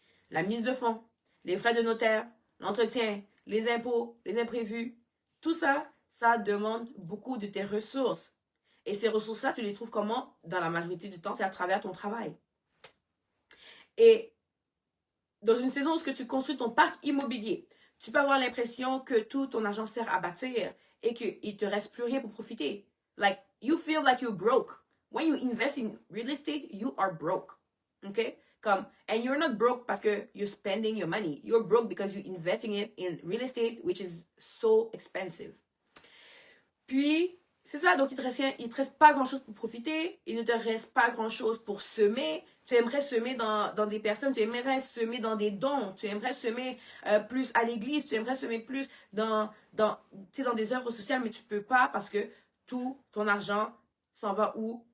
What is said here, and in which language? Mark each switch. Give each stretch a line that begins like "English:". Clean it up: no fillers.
French: La mise de fonds, les frais de notaire, l'entretien, les impôts, les imprévus, tout ça, ça demande beaucoup de tes ressources. Et ces ressources-là, tu les trouves comment? Dans la majorité du temps, c'est à travers ton travail. Et dans une saison où tu construis ton parc immobilier, tu peux avoir l'impression que tout ton argent sert à bâtir et qu'il ne te reste plus rien pour profiter.
English: Like, you feel like you're broke. When you invest in real estate, you are broke. Okay? And you're not broke
French: parce que
English: you're spending your money. You're broke because you're investing it in real estate, which is so expensive.
French: Puis, c'est ça, donc il te reste pas grand-chose pour profiter, il ne te reste pas grand-chose pour semer. Tu aimerais semer dans des personnes, tu aimerais semer dans des dons, tu aimerais semer plus à l'église, tu aimerais semer plus dans des œuvres sociales, mais tu peux pas parce que tout ton argent s'en va où?